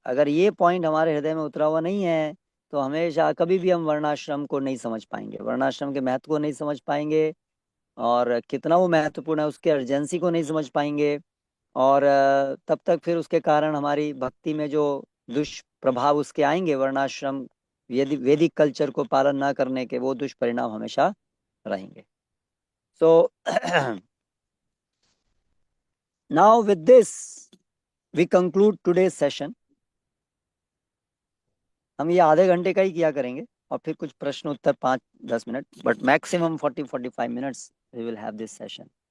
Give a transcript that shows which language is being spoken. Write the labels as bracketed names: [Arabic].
[Hindi] अगर ये पॉइंट हमारे हृदय में उतरा हुआ नहीं है तो हमेशा कभी भी हम वर्णाश्रम को नहीं समझ पाएंगे, वर्णाश्रम के महत्व को नहीं समझ पाएंगे, और कितना वो महत्वपूर्ण है उसके अर्जेंसी को नहीं समझ पाएंगे, और तब तक फिर उसके कारण हमारी भक्ति में जो दुष्प्रभाव उसके आएंगे, वर्णाश्रम वैदिक कल्चर को पालन ना करने के, वो दुष्परिणाम हमेशा रहेंगे। [English] So now with this we conclude today's session. [Hindi] हम ये आधे घंटे का ही किया करेंगे और फिर कुछ प्रश्न उत्तर 5-10 minute, [English] But maximum 40-45 minutes we will have this session.